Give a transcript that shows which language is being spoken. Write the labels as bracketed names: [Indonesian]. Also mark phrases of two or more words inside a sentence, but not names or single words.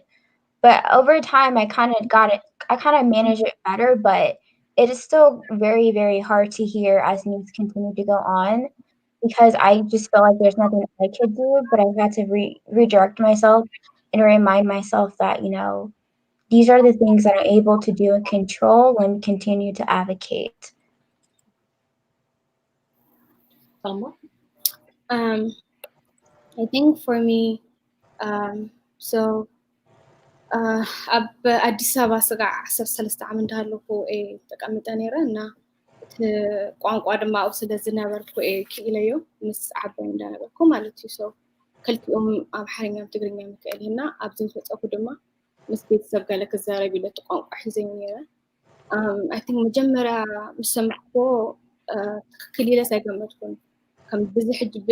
[English] But over time, I kind of managed it better, but it is still very, very hard to hear as news continue to go on because I just feel like there's nothing I could do, but I've had to redirect myself and remind myself that, these are the things that I'm able to do and control and continue to advocate. I think for me, so [Tigrinya] ኣብ ኣዲስ ኣበባ ስጋዕ 13 ዓመት እንዳሃለኩ ተቀሚጠ ነይረ እና እቲ ቋንቋ ድማ ኣብኡ ስለ ዝነበርኩ ክኢለዮ ምስ ዓባይ እንዳነበርኩ ማለት እዩ ሶ ክልቲኦም ኣምሓርኛ ትግርኛ ምክእል እና ኣብዚ ዝፈፀኩ ድማ ምስ ቤተሰብ ገለ ክዛረብ ኢለ እቲ ቋንቋ ሒዘኝ ነይረ [English] I think [Tigrinya] መጀመርያ ምስ ሰማዕኮ ትክክል ኢለስ ኣይገመትኩን ከም ብዚ ሕጂ